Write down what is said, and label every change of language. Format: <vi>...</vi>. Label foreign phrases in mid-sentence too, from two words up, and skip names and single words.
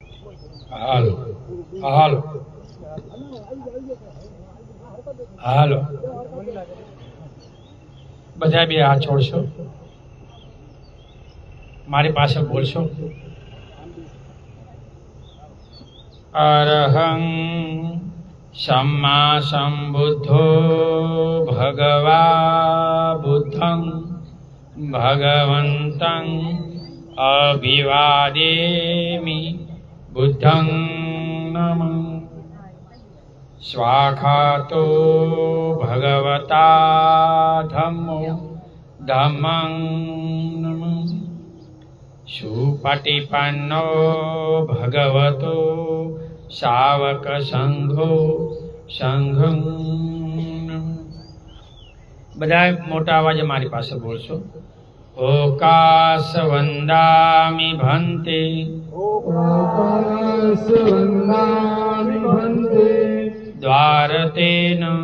<gu>હાલો હાલો હાલો બધા બે હાથ છોડશો, મારી પાસે બોલશો.</gu> <pi>અરહં सम्मा सम्बुद्धो भगवा बुद्धं भगवन्तं अभिवादेमि बुद्धं नमः. स्वाखातो भगवता धम्मो धम्मं नमः. सुपटिपन्नो भगवतो शावक संघो संघं.</pi> <gu>બધા મોટા અવાજે મારી પાસે બોલશો.</gu> <pi>ઓકાશ વંદામિ ભંતે, ઓકાશ વંદામિ ભંતે, દ્વારતેન</pi>